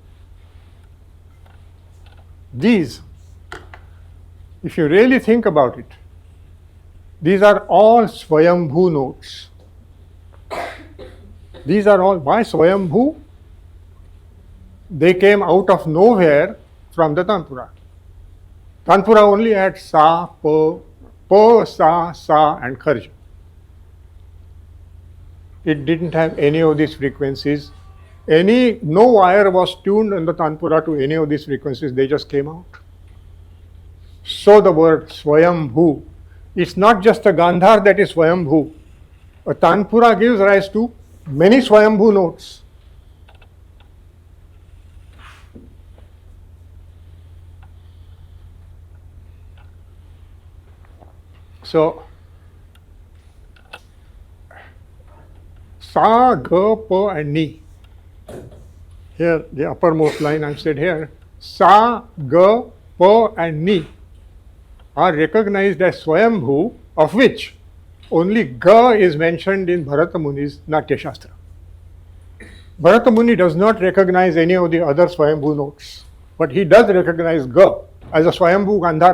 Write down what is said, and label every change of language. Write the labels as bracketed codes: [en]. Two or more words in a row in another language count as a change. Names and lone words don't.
[en] These, if you really think about it, these are all Swayambhu notes. These are all, why Swayambhu? They came out of nowhere from the tanpura. Tanpura only had sa, pa, sa, and kharja. It didn't have any of these frequencies. No wire was tuned in the tanpura to any of these frequencies, they just came out. So the word Swayambhu, it's not just a Gandhar that is Swayambhu. A tanpura gives rise to many Swayambhu notes. So, sa, ga, pa, and ni. Here, the uppermost line I've said here, sa, ga, pa, and ni are recognized as Swayambhu, of which only ga is mentioned in Bharata Muni's Natya Shastra. Bharata Muni does not recognize any of the other Swayambhu notes, but he does recognize ga as a Swayambhu Gandhar.